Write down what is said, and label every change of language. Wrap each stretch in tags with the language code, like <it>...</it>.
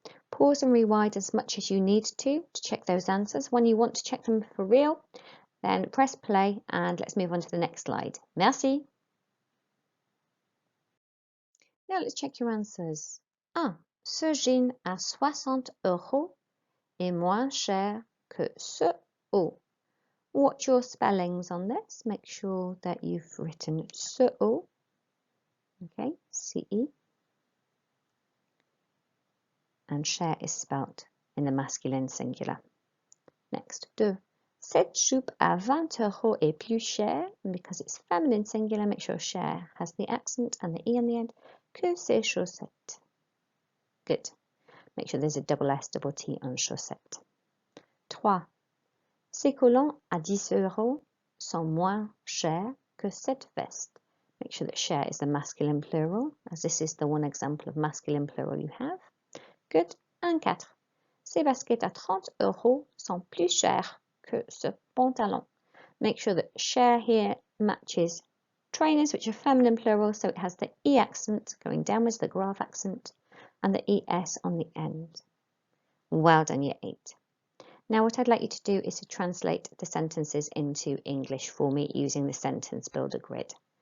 <en>Pause and rewind as much as you need to check those answers. When you want to check them for real, then press play and let's move on to the next slide. Merci. Now let's check your answers. 1.</en> <fr>Ce jean à 60 € est moins cher que ce haut.</fr> <en>Watch your spellings on this. Make sure that you've written</en> <fr>ce haut.</fr> <en>Okay, C-E. And cher is spelt in the masculine singular. Next, 2.</en> <fr>Cette jupe à 20 € est plus chère,</fr> <en>because it's feminine singular, make sure cher has the accent and the E on the end,</en> <fr>que ces chaussettes.</fr> <en>Good. Make sure there's a double S, double T on chaussette. 3.</en> <fr>Ces collants à 10 € sont moins chers que cette veste.</fr> <en>Make sure that cher is the masculine plural, as this is the one example of masculine plural you have. Good. And 4.</en> <fr>Ces baskets à 30 € sont plus chères que ce pantalon.</fr> <en>Make sure that cher here matches trainers, which are feminine plural, so it has the E accent going downwards, the grave accent, and the ES on the end. Well done, Year 8. Now what I'd like you to do is to translate the sentences into English for me using the sentence builder grid.</en>